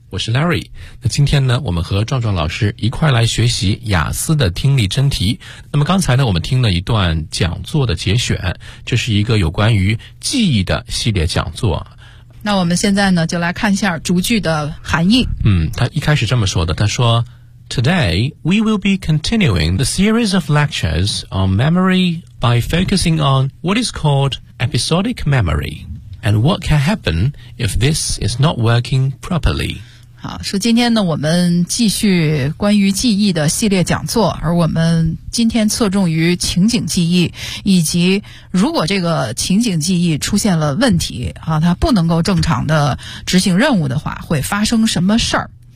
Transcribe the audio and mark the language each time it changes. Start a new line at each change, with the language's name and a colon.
Chinese: 我是 Larry, 那今天呢我们和壮壮老师一块来学习雅思的听力真题。那么刚才呢我们听了一段讲座的节选，这是一个有关于记忆的系列讲座。那我们现在呢就来看一下逐句的含义。
English: 嗯，他一开始这么说的，他说 Today we will be continuing the series of lectures on memory by focusing on what is called episodic memoryAnd what can happen if this is not working properly?
Chinese: 好，说今天呢，我们继续关于记忆的系列讲座，而我们今天侧重于情景记忆，以及如果这个情景记忆出现了问题，啊，它不能够正常的执行任务的话，会发生什么事儿？